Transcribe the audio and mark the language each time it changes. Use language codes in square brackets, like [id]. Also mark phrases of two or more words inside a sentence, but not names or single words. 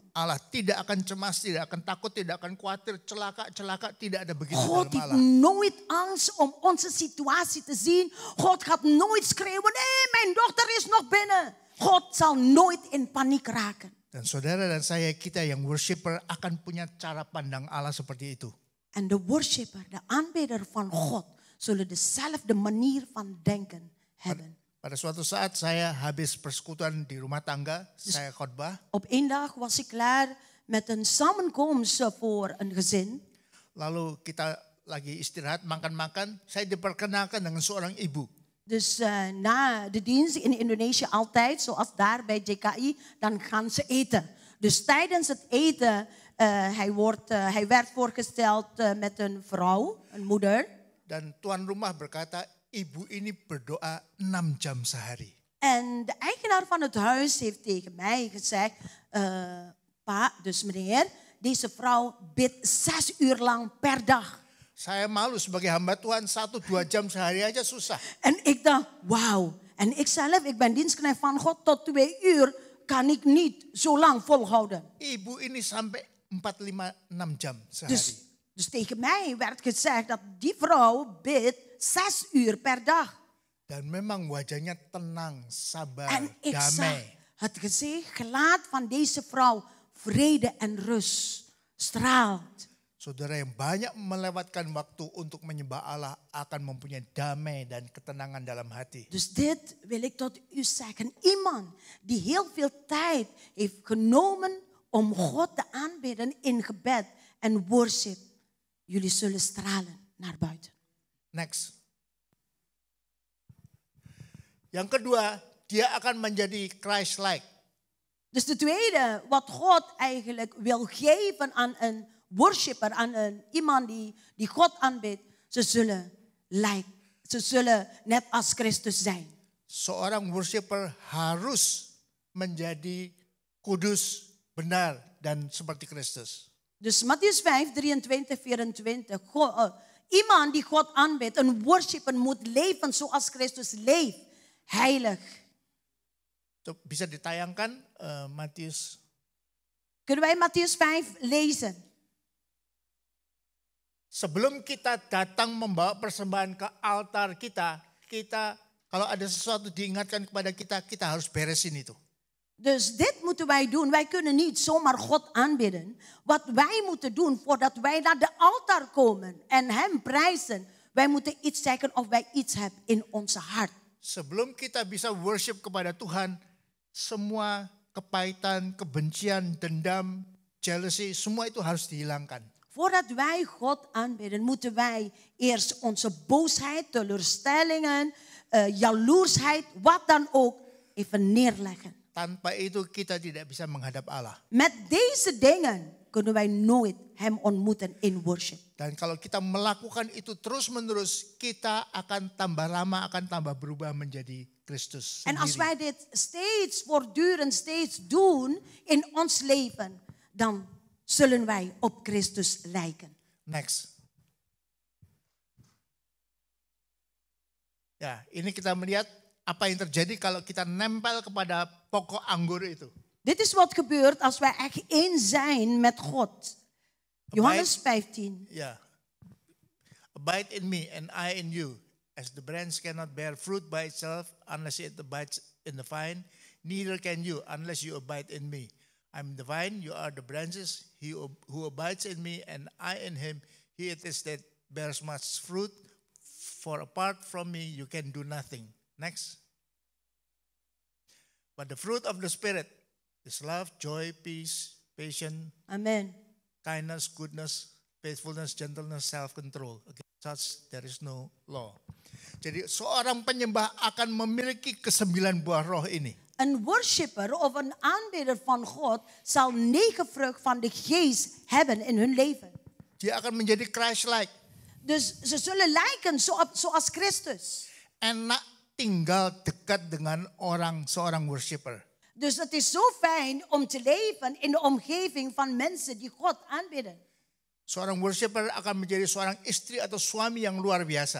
[id] Allah tidak akan cemas, tidak akan takut, tidak akan khawatir, celaka, tidak ada begitu [nl] God [id] dalam [nl] heeft [id] Allah. [nl] nooit angst om onze situatie te zien. God gaat nooit schreeuwen, nee, mijn dochter is nog binnen. God zal nooit in paniek raken. [id] Dan saudara dan saya, kita yang worshiper akan punya cara pandang Allah seperti itu. [nl] En de worshipper, de aanbidder van God, zullen dezelfde manier van denken hebben. [id] Pada suatu saat saya habis persekutuan di rumah tangga, saya khotbah. [nl] Op één dag was ik klaar met een samenkomst voor een gezin. [id] Lalu kita lagi istirahat, makan-makan. Saya diperkenalkan dengan seorang ibu. [nl] Dus na de dienst in Indonesië altijd, zoals daar bij JKI, dan gaan ze eten. Dus tijdens het eten, hij werd voorgesteld met een vrouw, een moeder. [id] Dan tuan rumah berkata, ibu ini berdoa 6 jam sehari. [nl] En de eigenaar van het huis heeft tegen mij gezegd, pa, dus meneer, deze vrouw bidt 6 uur lang per dag. [id] Saya malu sebagai hamba Tuhan 1-2 jam sehari aja susah. [nl] En ik dacht, wauw. En ik zelf, ik ben dienstknecht van God, tot 2 uur kan ik niet zo lang volhouden. [id] Ibu ini sampai 4-5-6 jam sehari. [nl] Dus tegen mij werd gezegd dat die vrouw bidt 6 uur per dag. [id] Dan memang wajahnya tenang, sabar, [nl] En ik zag [id] damai. [nl] het gezicht, gelaat van deze vrouw, vrede en rust, straalt. [id] Saudara yang banyak melewatkan waktu untuk menyembah Allah akan mempunyai damai dan ketenangan dalam hati. [nl] Dus dit wil ik tot u zeggen. Iemand die heel veel tijd heeft genomen om God te aanbidden in gebed en worship. Jullie zullen stralen naar buiten. [id] Next. Yang kedua, dia akan menjadi Christ-like. [nl] Dus de tweede, wat God eigenlijk wil geven aan een worshipper, aan iemand die God aanbidt, ze zullen net als Christus zijn. [id] Seorang worshiper harus menjadi kudus, benar, dan seperti Kristus. [nl] Dus Mattheus 5, 23, 24. Iemand die God aanbidt, een worshipper moet leven zoals Christus leeft. Heilig. [id] Bisa ditayangkan Matius. [nl] Kunnen wij Mattheus 5 lezen? [id] Sebelum kita datang membawa persembahan ke altar kita kalau ada sesuatu diingatkan kepada kita, kita harus beresin itu. [nl] Dus dit moeten wij doen. Wij kunnen niet zomaar God aanbidden. Wat wij moeten doen voordat wij naar de altaar komen en hem prijzen. Wij moeten iets zeggen of wij iets hebben in onze hart. [id] Sebelum kita bisa worship kepada Tuhan, semua kepahitan, kebencian, dendam, jealousy, semua itu harus dihilangkan. [nl] Voordat wij God aanbidden, moeten wij eerst onze boosheid, teleurstellingen, jaloersheid, wat dan ook, even neerleggen. [id] Tanpa itu kita tidak bisa menghadap Allah. [nl] Met deze dingen kunnen wij nooit hem ontmoeten in worship. [id] Dan kalau kita melakukan itu terus-menerus, kita akan tambah lama, akan tambah berubah menjadi Kristus [nl] En als [id] sendiri. [nl] wij dit steeds voortdurend doen in ons leven, dan zullen wij op Christus lijken. [en] Next. [id] Ya, ini kita melihat apa yang terjadi kalau kita nempel kepada pokok anggur itu. [nl] Dit is wat gebeurt als wij echt één zijn met God. Johannes 15. Ja. [en] Abide in me and I in you. As the branch cannot bear fruit by itself unless it abides in the vine, neither can you unless you abide in me. I'm the vine, you are the branches. He who abides in me and I in him, he it is that bears much fruit. For apart from me, you can do nothing. Next. But the fruit of the Spirit is love, joy, peace, patience, Amen. kindness, goodness, faithfulness, gentleness, self-control. Against such there is no law. [id] Jadi seorang penyembah akan memiliki ke-9 buah roh ini. [nl] Een worshipper of een aanbidder van God zal 9 vrucht van de geest hebben in hun leven. [id] Dia akan menjadi Christ-like. [nl] Dus ze zullen lijken zoals Christus. [id] enak tinggal dekat dengan seorang worshiper. [nl] Dus het is zo fijn om te leven in de omgeving van mensen die God aanbidden. [id] Seorang worshiper akan menjadi seorang istri atau suami yang luar biasa.